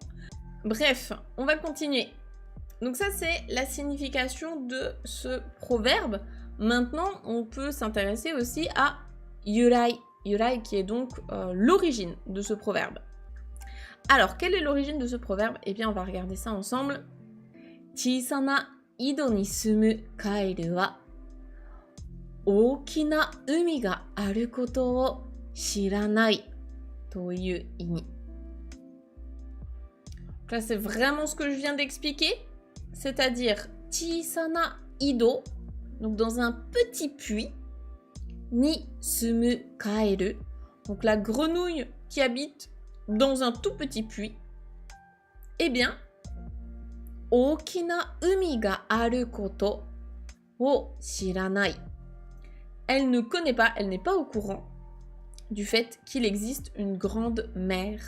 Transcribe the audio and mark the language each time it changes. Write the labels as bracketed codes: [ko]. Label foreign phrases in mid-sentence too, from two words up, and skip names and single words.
[fr] Bref, on va continuer. Donc ça, c'est la signification de ce proverbe. Maintenant, on peut s'intéresser aussi à yurai. Yurai qui est donc l'origine de ce proverbe. Alors, quelle est l'origine de ce proverbe? Eh bien, on va regarder ça ensemble. [ja] 小さな井戸に住む蛙は大きな海があることを知らないという意味. [fr] Là, c'est vraiment ce que je viens d'expliquer. C'est-à-dire, [ja] 小さな井戸, [fr] donc dans un petit puits, [ja] に住む蛙, [fr] donc la grenouille qui habite dans un tout petit puits, eh bien, [ja] 大きな海があることを知らない. [fr] Elle ne connaît pas, elle n'est pas au courant du fait qu'il existe une grande mer.